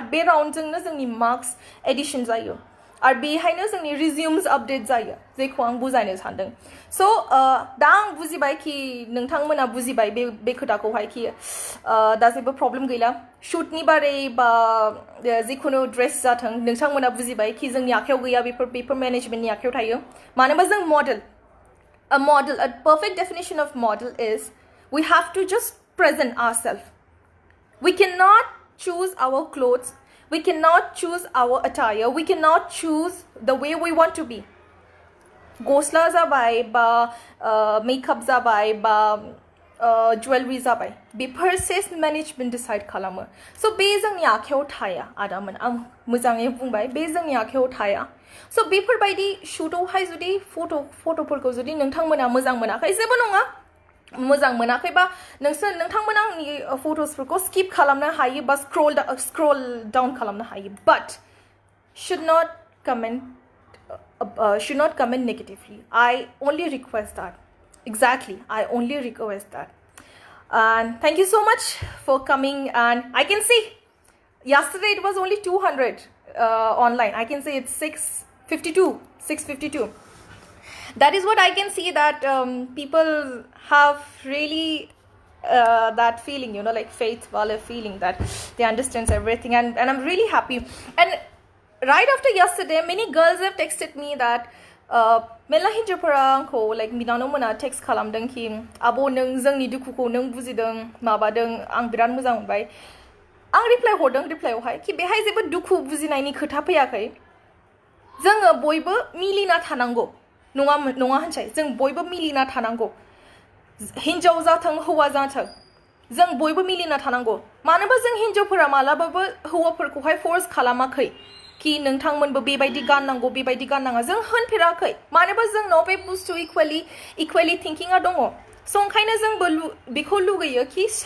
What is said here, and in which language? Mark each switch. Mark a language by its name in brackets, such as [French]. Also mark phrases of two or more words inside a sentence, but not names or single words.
[Bodo] बे राउन्डजोंनो जोंनि [English] marks addition [Bodo] जायो आरो बेहायनो जोंनि [English] resumes update [Bodo] जायो जेखौ आं बुजायनो सानदों स' दा आं बुजिबाय कि नोंथांमोना बुजिबाय बे खोथाखौहाय कि दा जेबो प्रब्लेम गैला शुटनि बारै बा जिखुनु ड्रेस जाथों नोंथांमोना बुजिबाय कि जोंनि आखायाव गैया बेफोर मेनेजमेन्टनि आखायाव थायो मानोबा जों मडेल [English] a perfect definition of model is we have to just present ourselves. We cannot choose our clothes. We cannot choose our attire. We cannot choose the way we want to be. [Bodo] Gosla जाबाय बा मेकअप जाबाय बा ज्वेलरी जाबाय बेफोर [English] self management decide [Bodo] खालामो स' बे जोंनि आखायाव थाया आदामोन आं मोजाङै बुंबाय बे जोंनि आखायाव थाया स' बेफोरबायदि शुटआवहाय जुदि फट'फोरखौ जुदि नोंथांमोना मोजां मोनाखै जेबो नङा मोजां मोनाखैबा नोंथांमोना आंनि फट'सफोरखौ स्किप खालामनो हायो बा [English] scroll down [Bodo] खालामनो हायो [English] but should not comment comment negatively. I only request that. Exactly, I only request that. And thank you so much for coming. And I can see yesterday it was only 200 online. I can say it's 652. That is what I can see, that people have really that feeling, like faith wala feeling, that they understand everything, and I'm really happy. And right after yesterday, many girls have texted me that [Bodo] मेला हिन्जावफोरा आंखौ [English] like [Bodo] बिनानाव मोना [English] text [Bodo] खालामदों कि आब' नों जोंनि दुखुखौ नों बुजिदों माबादों आं बिराद मोजां मोनबाय आं रिप्लाइ हरदों रिप्लाइआवहाय कि बेहाय जेबो दुखु बुजिनायनि खोथा फैयाखै जोङो बयबो मिलिना थानांगौ नङा होनसै जों बयबो मिलिना थानांगौ हिन्जाव जाथों हौवा जाथों जों बयबो मिलिना थानांगौ मानोबा जों हिन्जावफोरा मालाबाबो हौवाफोरखौहाय फर्स खालामाखै कि नोंथांमोनबो बेबायदि गाननांगौ बेबायदि गाननाङा जों होनफेराखै मानोबा जोंनाव बे बुस्थु इक्वेलि थिंकिंआ दङ स' ओंखायनो जोंबो बेखौ लुगैयो कि